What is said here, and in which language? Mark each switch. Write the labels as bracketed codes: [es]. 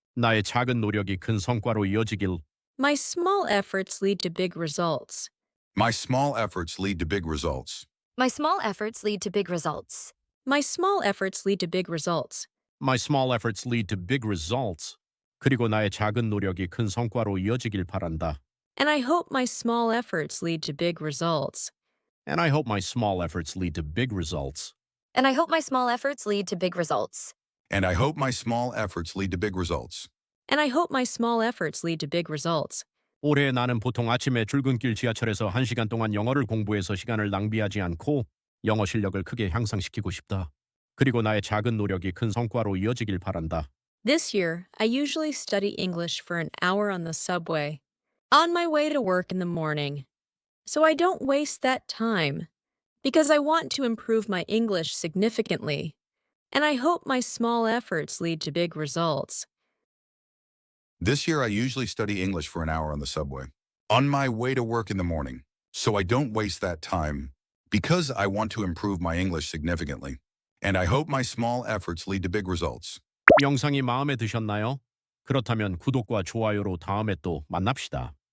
[ko] 나의 작은 노력이 큰 성과로 이어지길, [en] My small efforts lead to big results. My small efforts lead to big results. My small efforts lead to big results. My small efforts lead to big results. my small efforts lead to big results. [ko] 그리고 나의 작은 노력이 큰 성과로 이어지길 바란다. [en] And I hope my small efforts lead to big results. And I hope my small efforts lead to big results. And I hope my small efforts lead to big results. And I hope my small efforts lead to big results. And I hope my small efforts lead to big results. [ko] 올해 나는 보통 아침에 출근길 지하철에서 1시간 동안 영어를 공부해서 시간을 낭비하지 않고 영어 실력을 크게 향상시키고 싶다. 그리고 나의 작은 노력이 큰 성과로 이어지길 바란다. [en] This year, I usually study English for an hour on the subway, on my way to work in the morning. So I don't waste that time, because I want to improve my English significantly. And I hope my small efforts lead to big results. This year, I usually study English for an hour on the subway, on my way to work in the morning, so I don't waste that time because I want to improve my English significantly. And I hope my small efforts lead to big results. [ko] 영상이 마음에 드셨나요? 그렇다면 구독과 좋아요로 다음에 또 만납시다.